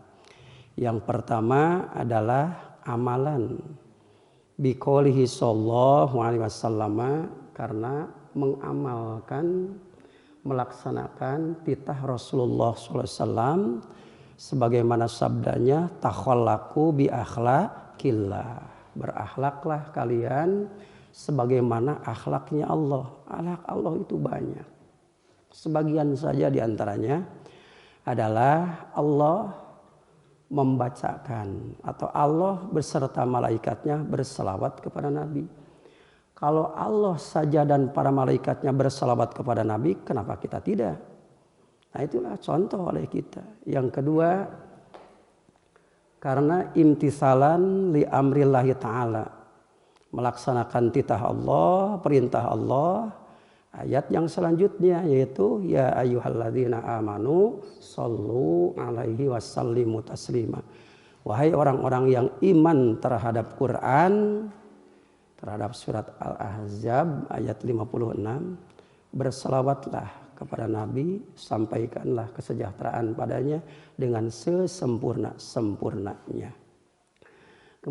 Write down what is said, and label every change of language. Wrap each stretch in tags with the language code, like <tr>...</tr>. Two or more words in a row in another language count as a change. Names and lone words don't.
<id>Yang pertama adalah amalan</id> <ar>بقوله صلى الله عليه وسلم,</ar> <id>karena mengamalkan, melaksanakan titah Rasulullah SAW sebagaimana sabdanya,</id> <ar>تخلقوا بأخلاق الله,</ar> <id>berakhlaklah kalian sebagaimana akhlaknya Allah. Akhlak Allah itu banyak. Sebagian saja diantaranya adalah Allah membacakan atau Allah beserta malaikatnya berselawat kepada Nabi. Kalau Allah saja dan para malaikatnya berselawat kepada Nabi, kenapa kita tidak? Nah, itulah contoh oleh kita. Yang kedua, karena</id> <ar>امتثالا لأمر الله تعالى,</ar> <id>melaksanakan titah Allah, perintah Allah. Ayat yang selanjutnya yaitu</id> <ar>يا أيها الذين آمنوا صلوا عليه وسلموا تسليما.</ar> <id>Wahai orang-orang yang iman terhadap Quran, terhadap surat Al-Ahzab ayat 56, berselawatlah kepada Nabi, sampaikanlah kesejahteraan padanya dengan sesempurna-sempurnanya.</id>